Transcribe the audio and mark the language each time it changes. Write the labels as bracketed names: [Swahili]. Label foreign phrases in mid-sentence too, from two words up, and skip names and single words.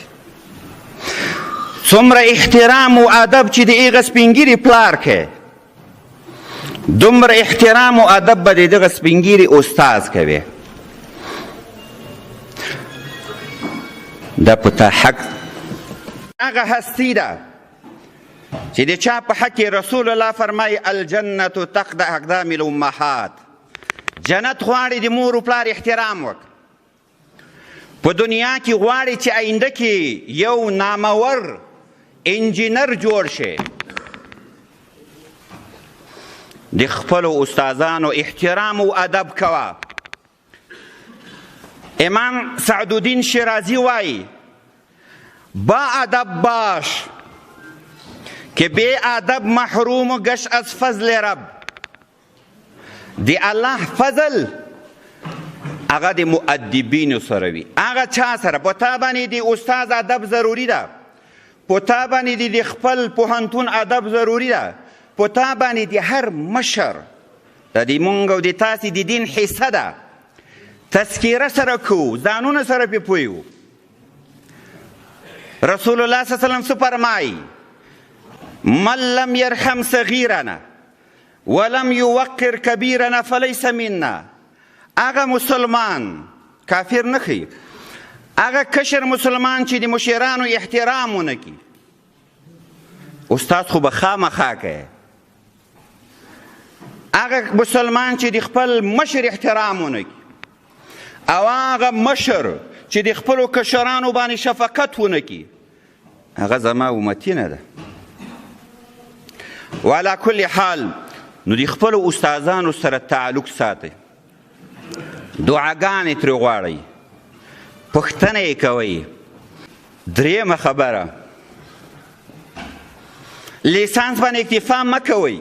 [Pashto] څومره احترام او ادب چې د هغه سپینګیري پلار کې، دومره احترام او ادب به د دغه سپینګیري استاد کوي. دا په تا حق هغه هستی ده چې د چا په حق رسول الله فرمایي [Arabic] الجنة تحت اقدام الامهات. [Pashto] جنت غواړي د مور و پلار احترام وکړي. په دنیا کې غواړي چې آینده کې یو نامور انجینر جوړ شي. د خپلو استادانو احترام او ادب کوه. امام سعدالدین شیرازی وایي [Persian] با ادب باش که بی ادب محروم و گشت از فضل رب. [Pashto] دی الله فضل هغه د مؤدبینو سره وي. هغه چا سره؟ په تا باندې د استاد ادب ضروري ده، په تا باندې د خپل پوهنتون ادب ضروري ده، په تا باندې د هر مشر د دې مونږ او د تاسې د دین حصه ده. تذکیره سره کوو، ځانونه سره پې پوه یو. رسول الله صلی الله علیه وسلم څه فرمایي؟ [Arabic] من لم يرحم صغیرنا ولم يوقر کبیرنا فلیس منا. [Pashto] هغه مسلمان کافر نه ښیي، هغه کشر مسلمان چې د مشرانو احترام ونه کړي. استاد خو به خامخا کوي. هغه مسلمان چې د خپل مشر احترام ونه کړي، او هغه مشر چې د خپلو کشرانو باندې شفقت ونه کړي، هغه زما امتي نه ده. [Arabic] وعلى كل حال [Pashto] نو د خپلو استادانو سره تعلق ساتئ، دعاګانې ترې غواړئ، پوښتنه یې کوئ. درېیمه خبره، لیسانس باندې اکتفا مه کوئ.